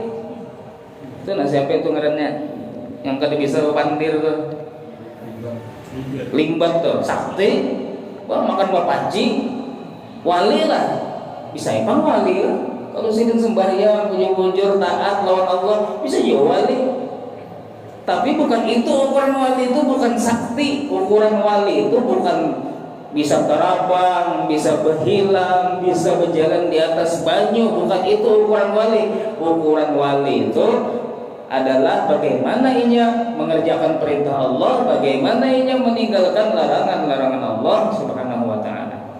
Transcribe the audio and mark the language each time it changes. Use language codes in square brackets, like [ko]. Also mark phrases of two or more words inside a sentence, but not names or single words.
[bjn] Itu siapa itu ngarannya yang kada bisa pandir tuh, limbat tuh, sakti. Wah, makan bapaji, wali lah, bisa ipang wali lah. Kalau sidin sembahyang, bujur-bujur, taat lawan Allah, bisa jadi wali. [id] Tapi bukan itu ukuran wali, itu bukan sakti. Ukuran wali itu bukan bisa terbang, bisa berhilang, bisa berjalan di atas banyu. Bukan itu ukuran wali. Ukuran wali itu adalah bagaimana ia mengerjakan perintah Allah, bagaimana ia meninggalkan larangan-larangan Allah [ar] سبحانه وتعالى.